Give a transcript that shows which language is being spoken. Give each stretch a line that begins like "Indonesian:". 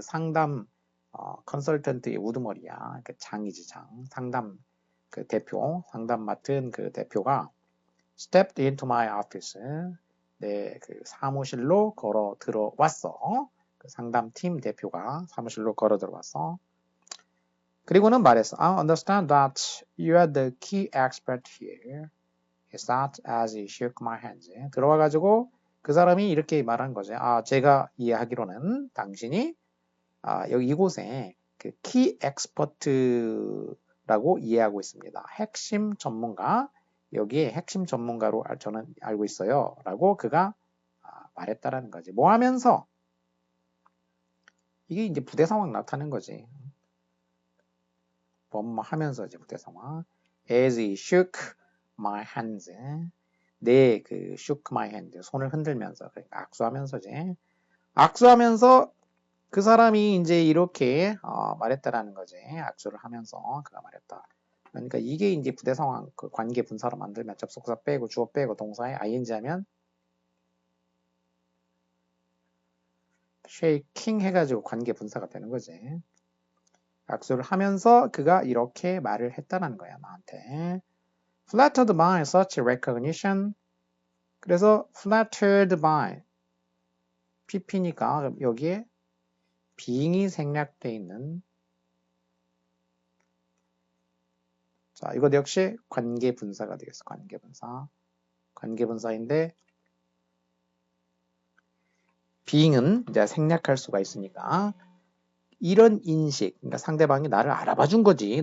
Korean: 그 상담 컨설턴트의 우두머리야. 그 장이지 장. 상담 그 대표, 상담 맡은 그 대표가
English: stepped into my office.
Korean: 내 그 사무실로 걸어 들어왔어. 그 상담팀 대표가 사무실로 걸어 들어왔어. 그리고는 말했어.
English: I understand that you are the key expert here. He said as he shook my hands.
Korean: 들어와가지고 그 사람이 이렇게 말한 거죠. 제가 이해하기로는 당신이 여기 이곳에 그 key expert라고 이해하고 있습니다. 핵심 전문가. 여기에 핵심 전문가로 저는 알고 있어요. 라고 그가 말했다라는 거지. 뭐 하면서? 이게 이제 부대 상황 나타낸 거지. 뭐뭐 하면서 이제 부대 상황.
English: As he shook my hands.
Korean: 내 그
English: shook my hand.
Korean: 손을 흔들면서. 그러니까 악수하면서지. 악수하면서 그 사람이 이제 이렇게 말했다라는 거지. 악수를 하면서 그가 말했다. 그러니까 이게 이제 부대 상황 그 관계 분사로 만들면 접속사 빼고 주어 빼고 동사에 ing 하면 shaking 해가지고 관계 분사가 되는 거지. 악수를 하면서 그가 이렇게 말을 했다는 거야, 나한테.
English: Flattered by such recognition.
Korean: 그래서 flattered by pp니까 여기에 being이 생략되어 있는 자, 이것 역시 관계 분사가 되겠어. 관계 분사. 관계 분사인데 being은 이제 생략할 수가 있으니까 이런 인식, 그러니까 상대방이 나를 알아봐 준 거지.